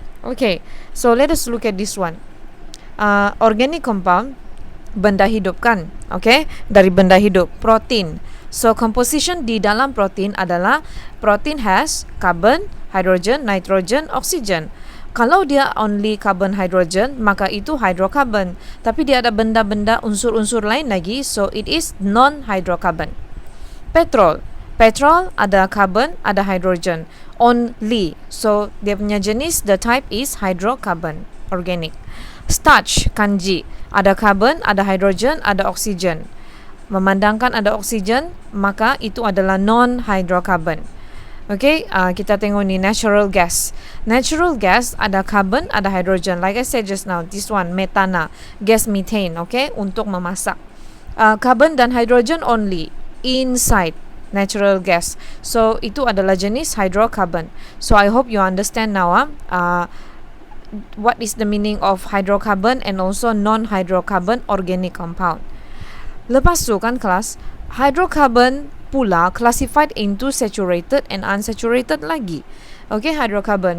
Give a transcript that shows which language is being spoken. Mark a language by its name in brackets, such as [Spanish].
[English] Okay, so let us look at this one. [Malay] Organic compound, benda hidup kan? Okay, dari benda hidup, protein. [English] So composition [Malay] di dalam protein adalah [English] protein has carbon, hydrogen, nitrogen, oxygen. [Malay] Kalau dia only carbon, hydrogen, maka itu hydrocarbon. Tapi dia ada benda-benda unsur-unsur lain lagi, [English] so it is non-hydrocarbon. [Malay] Petrol, Petrol ada carbon, ada hydrogen. Only. So dia punya jenis, the type is hydrocarbon, organic. Starch, kanji, ada carbon, ada hydrogen, ada oksigen. Memandangkan ada oksigen, maka itu adalah non-hydrocarbon. Okay, kita tengok ni natural gas. Natural gas ada carbon, ada hydrogen. [English] Like I said just now, this one metana, gas methane. [Malay] Okay, untuk memasak. [English] Carbon dan hydrogen only inside natural gas. [Malay] So itu adalah jenis hydrocarbon. [English] So I hope you understand now. What is the meaning of hydrocarbon and also non-hydrocarbon organic compound. [Malay] Lepas tu kan kelas, [English] hydrocarbon pula classified into saturated and unsaturated lagi. Okay, hydrocarbon.